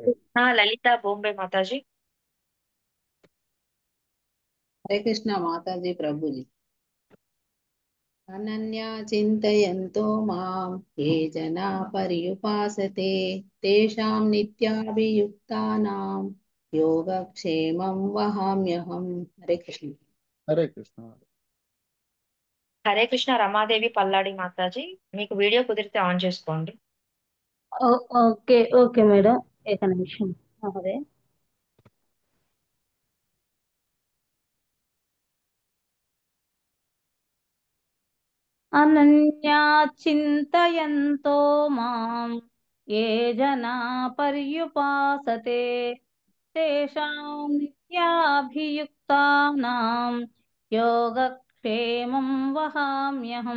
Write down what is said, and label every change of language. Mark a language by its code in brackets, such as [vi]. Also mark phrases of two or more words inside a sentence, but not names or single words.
[te] లలిత బొంబే మాతాజీ। [hi] हरे कृष्ण माताजी प्रभु जी। [sa] अनन्या चिन्तयन्तो मां ये जना पर्युपासते तेषां नित्याभियुक्तानां योगक्षेमं वहाम्यहम्। हरे कृष्ण। [te] హరే కృష్ణ. హరే కృష్ణ రమాదేవి పల్లాడి మాతాజీ. మీకు వీడియో కుదిరితే ఆన్ చేసుకోండి. [en] okay okay madam, [te] ఏక నిమిషం అదే [sa] అనన్యా చింతయంతో మాం ఏ జనా పర్యుపాసతే తేషాం నిత్యాభియుక్తానాం యోగక్షేమం వహామ్యహం.